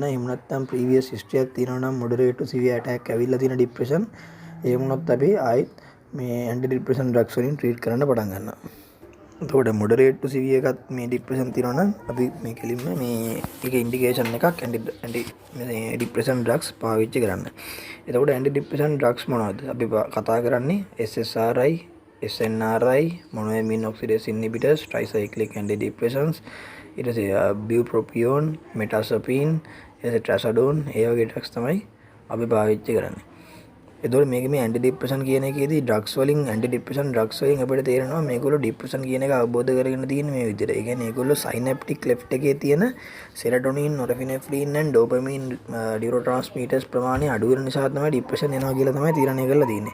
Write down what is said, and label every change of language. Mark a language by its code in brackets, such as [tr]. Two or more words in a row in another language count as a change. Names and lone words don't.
[si] එහෙම නැත්නම් [en] previous history [si] එකක් තියෙනවා නම් [en] moderate to severe attack [si] ඇවිල්ලා තියෙන ડિප්‍රෙෂන් ඒ වුණොත් අපි ආයෙත් මේ [en] anti depression drugs [si] වලින් ට්‍රීට් කරන්න පටන් ගන්නවා. එතකොට [en] moderate to severe [si] එකත් මේ ඩිප්‍රෙෂන් තියෙනවා නම් අපි මේ කෙලින්ම මේ එක ඉන්ඩිකේෂන් එකක් [en] anti depression drugs [si] පාවිච්චි කරන්න. එතකොට [en] anti depression drugs [si] මොනවද? අපි කතා කරන්නේ [en] SSRI, SNRI, monoamine oxidase inhibitors, tricyclic antidepressants, [si] ඊට පස්සේ [en] bupropion, metazapine, trazodone [si] ඒ වගේ ඩ්‍රග්ස් තමයි අපි පාවිච්චි කරන්නේ. එතකොට මේකේ මේ [en] anti depression [si] කියන එකේදී ඩ්‍රග්ස් වලින් [en] anti depression drugs [si] වලින් අපිට තේරෙනවා මේගොල්ලෝ ඩිප්‍රෙෂන් කියන එක අවබෝධ කරගෙන තියෙන මේ විදිහට. ඒ කියන්නේ ඒගොල්ලෝ [en] synaptic cleft [si] එකේ තියෙන [en] serotonin, norepinephrine and dopamine neurotransmitters [si] ප්‍රමාණය අඩු වෙන නිසා තමයි ඩිප්‍රෙෂන් එනවා කියලා තමයි තීරණය කරලා තියෙන්නේ.